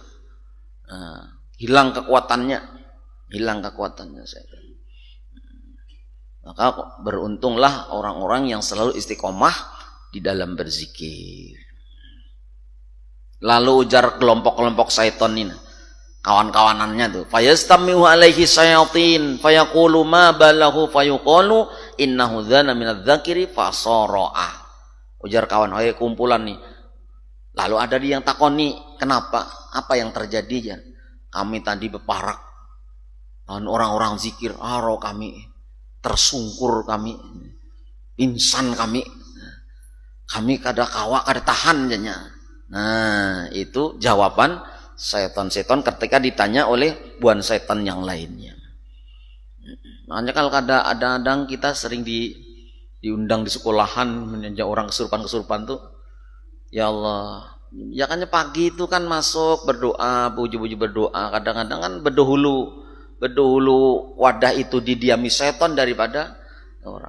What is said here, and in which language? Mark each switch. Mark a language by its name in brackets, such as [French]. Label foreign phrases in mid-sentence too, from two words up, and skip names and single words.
[Banjar] Hilang kekuatannya syaitan. Maka beruntunglah orang-orang yang selalu istiqomah di dalam berzikir. Lalu ujar kelompok-kelompok syaitan ini, kawan-kawanannya tuh, [Arabic] فيستمع إليه الشياطين فيقول ما باله فيقال إنه دنا من الذاكر فصرع. [Banjar] Ujar kawan, kumpulan nih. Lalu ada yang takoni, kenapa? Apa yang terjadi ya? Kami tadi beparak dan orang-orang zikir, roh kami tersungkur, kami pingsan, kami kada kawa kada tahan jadinya. Nah, itu jawaban setan-setan ketika ditanya oleh buan setan yang lainnya. Makanya kalau kadang-kadang kita sering diundang di sekolahan menjadi orang kesurupan tuh, [Arabic] يا الله, [Banjar] ya kan pagi itu kan masuk berdoa, puji-puji berdoa, kadang-kadang kan berdahulu wadah itu didiami setan daripada orang.